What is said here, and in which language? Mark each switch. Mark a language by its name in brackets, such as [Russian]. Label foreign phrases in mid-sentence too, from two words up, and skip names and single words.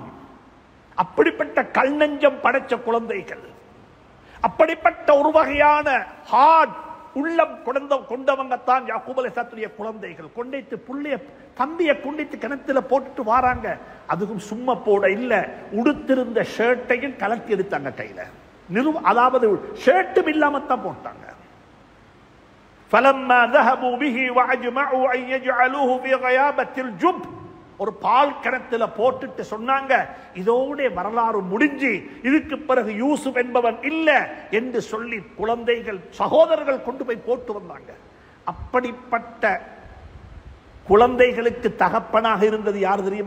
[Tamil] அப்படிப்பட்ட கல் நெஞ்சம் படைச்ச குழந்தைகள், அப்படிப்பட்ட ஒரு வகையான ஹார்ட் உள்ளம் கொண்டவங்க தான் யாக்கூப் அலைஹிஸ்ஸலாத்துடைய குழந்தைகள். கொண்டைத்து புள்ளைய தம்பியை கொண்டைத்து கிணத்துல போட்டுட்டு வராங்க. அதுவும் சும்மா போட இல்ல, உடுத்திருந்த ஷர்ட்டையும் கலத்தி எடுத்தாங்க கையில. அதாவது ஷர்ட்டும் இல்லாமத்தான் போட்டாங்க. [Arabic] فَلَمَّا ذَهَبُوا بِهِ وَأَجْمَعُوا أَن يَجْعَلُوهُ فِي غَيَابَةِ الْجُبِّ. [Tamil] ஒரு பால் கிணத்துல போட்டுட்டு சொன்னாங்க, இதோட வரலாறு முடிஞ்சு, இதுக்கு பிறகு யூசுப் என்பவன் இல்ல என்று சொல்லி குழந்தைகள் சகோதரர்கள் கொண்டு போய் போட்டு வந்தாங்க. அப்படிப்பட்ட குழந்தைகளுக்கு தகப்பனாக இருந்தது யார் தெரியுமா?